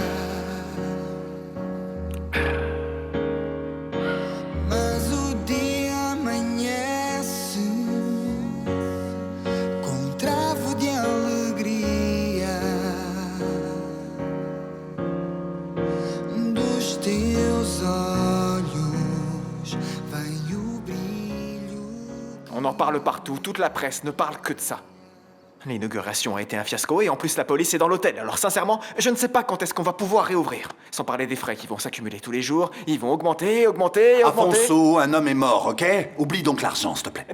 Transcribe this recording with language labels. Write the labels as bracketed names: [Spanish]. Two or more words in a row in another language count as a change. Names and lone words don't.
[Portuguese] mas o dia amanhece com um travo de alegria dos teus olhos. Vem o brilho. [French] On en parle partout, toute la presse ne parle que de ça. L'inauguration a été un fiasco et en plus la police est dans l'hôtel. Alors sincèrement, je ne sais pas quand est-ce qu'on va pouvoir réouvrir. Sans parler des frais qui vont s'accumuler tous les jours. Ils vont augmenter. Afonso, un homme est mort, ok? Oublie donc l'argent, s'il te plaît.